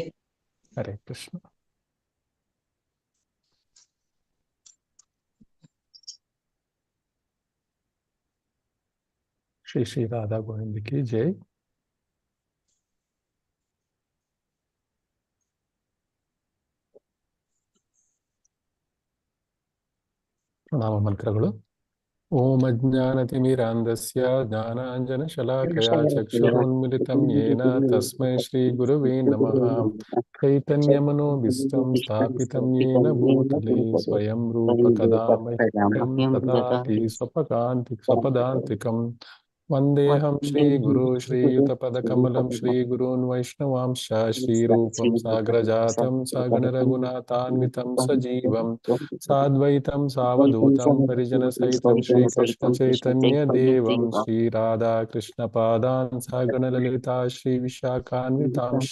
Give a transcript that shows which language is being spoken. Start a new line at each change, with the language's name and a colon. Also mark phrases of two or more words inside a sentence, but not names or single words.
Kannada: ಹರೇ ಕೃಷ್ಣ. ಶ್ರೀ ಶ್ರೀ ರಾಧಾ ಗೋವಿಂದ
Hindi: की जय.
Kannada: ಪ್ರಣಾಮ ಮಂತ್ರಗಳು.
Sanskrit: ಓಂ ಅಜ್ಞಾನತಿಮಿರಾಂಧಸ್ಯ ಜ್ಞಾನಾಂಜನಶಲಾಕಯಾ ಚಕ್ಷುರುನ್ಮಿಲಿತಂ ಯೇನ ತಸ್ಮೈ ಶ್ರೀ ಗುರವೇ ನಮಃ. ಚೈತನ್ಯಮನೋಭೀಷ್ಟಂ ಸ್ಥಾಪಿತಂ ಯೇನ ಭೂತಲೆ ಸ್ವಯಂ ರೂಪ ಕದಾ ಮಹ್ಯಂ ದದಾತಿ ಸ್ವಪದಾಂತಿಕಂ. ವಂದೇಹಂ ಶ್ರೀಗುರು ಶ್ರೀಯುತಪದಕಮಲಂ ಶ್ರೀಗುರುನ್ ವೈಷ್ಣವಾಂಶ ಶ್ರೀರೂಪಂ ಸಾಗ್ರಜಾತಂ ಸಗಣರಘುನಾಥಾನ್ವಿತಂ ಸಜೀವಂ ಸಾದ್ವೈತಂ ಸಾವಧೂತಂ ಪರಿಜನಸಹಿತಂ ಶ್ರೀಕೃಷ್ಣ ಚೈತನ್ಯ ದೇವಂ ಶ್ರೀರಾಧಾ ಕೃಷ್ಣ ಪಾದಾನ್ ಸಗಣಲಲಿತಾ ಶ್ರೀ ವಿಶಾಖಾನ್ವಿತಾಂಶ.